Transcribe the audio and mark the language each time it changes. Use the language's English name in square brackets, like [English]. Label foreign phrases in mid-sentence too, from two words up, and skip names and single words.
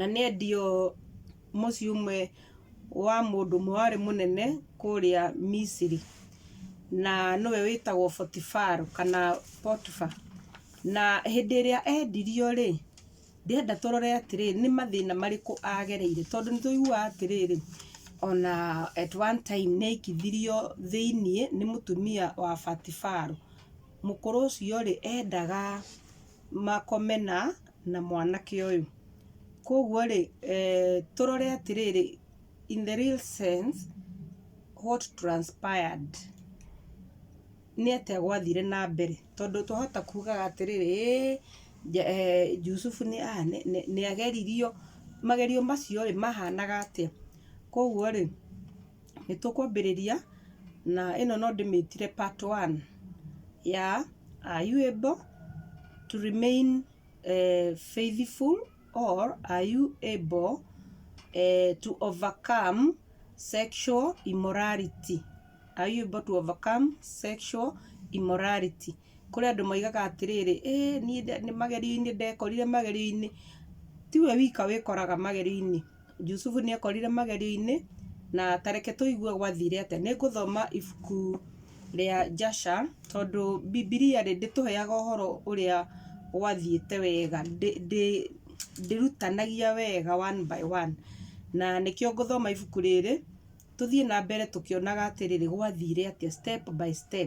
[Kikuyu] ni endio muci umwe wa mundu mwari munene kuria Misiri na niwe witagwo Potifar kana Potiphar na hindi ria endirio ri ndenda turore atiriri ni mathina mariku agereire tondu ni tuigua atiriri ona [English] at one time [Kikuyu] ni ikithirio thiini ni mutumia wa Potifar. Mukuru ucio ri endaga makomena na mwanake uyu koguo ri turore atiriri [English] in the real sense what transpired [Kikuyu] ni atia gwathire na mbere tondu twahota kugaga atiriri Jusufu ni ageririo magerio macio ri mahanaga atia. Koguo ri ni tukwambiriria na ino no ndimitire [English] part 1 ya are you able to remain faithful or are you able to overcome sexual immorality? Are you able to overcome sexual immorality? [Kikuyu] Kuri andu maigaga atiriri ni magerio-ini ndekorire magerio-ini tiwe wika wikoraga magerio-ini. Jusufu ni ekorire magerio-ini na tareke tuigue gwathire atia. Ni nguthoma ibuku ria Jasha tondu Biblia ri ndituheaga uhoro uria gwathiite wega ndirutanagia wega [English] one by one [Kikuyu] na nikio nguthoma ibuku riri tuthie na mbere tukionaga atiriri gwathire atia [English] step by step.